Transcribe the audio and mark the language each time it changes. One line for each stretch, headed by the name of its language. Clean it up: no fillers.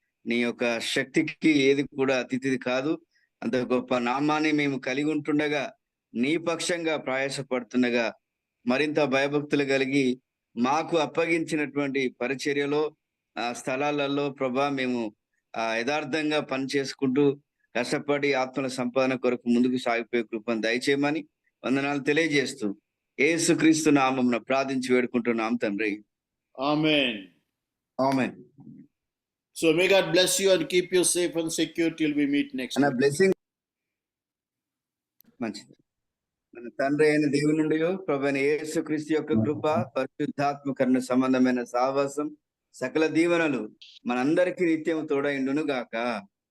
Telugu: నీ యొక్క శక్తికి ఏది కూడా అతిథిది కాదు. అంత గొప్ప నామాన్ని మేము కలిగి ఉంటుండగా, నీ పక్షంగా ప్రయాసపడుతుండగా, మరింత భయభక్తులు కలిగి మాకు అప్పగించినటువంటి పరిచర్యలో స్థలాలలో ప్రభా మేము యథార్థంగా పని చేసుకుంటూ కష్టపడి ఆత్మల సంపాదన కొరకు ముందుకు సాగిపోయే కృపను దయచేయమని వందనాలు తెలియజేస్తూ యేసుక్రీస్తు నామమున ప్రార్థించి వేడుకుంటున్నాం తండ్రి. ఆమేన్. ఆమేన్.
English: So may God bless you and keep you safe and secure till we meet next
Telugu: మన
English: week.
Telugu: బ్లెస్సింగ్ మంచిది. మన తండ్రి అయిన దేవుని నుండి ప్రభువైన యేసుక్రీస్తు యొక్క కృప, పరిశుద్ధాత్మ కరుణ సంబంధమైన సహవాసం, సకల దీవెనలు మనందరికీ నిత్యం తోడైండును గాక.